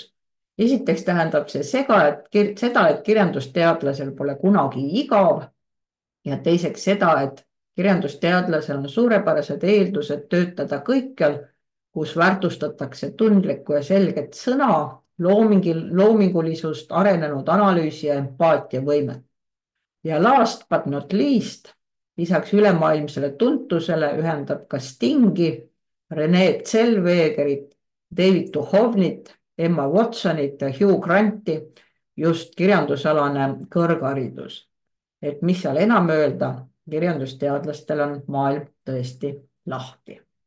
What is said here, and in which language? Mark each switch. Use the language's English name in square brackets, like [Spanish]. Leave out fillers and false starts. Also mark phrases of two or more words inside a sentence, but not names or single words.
[Estonian] Esiteks tähendab see seda, et kirjandusteadlasel pole kunagi igav ja teiseks seda, et kirjandusteadlasel on suurepärased eeldused töötada kõikjal, kus väärtustatakse tundlikku ja selget sõna, loomingulisust, arenenud analüüsi ja empaatiavõimet. Ja [English] last but not least, [Estonian] lisaks ülemaailmsele tuntusele ühendab ka Stingi, Rene Zellwegerit, David Duchovnit, Emma Watsonit ja Hugh Granti just kirjandusalane kõrgharidus. Et mis seal enam öelda, kirjandusteadlastel on maailm tõesti lahti.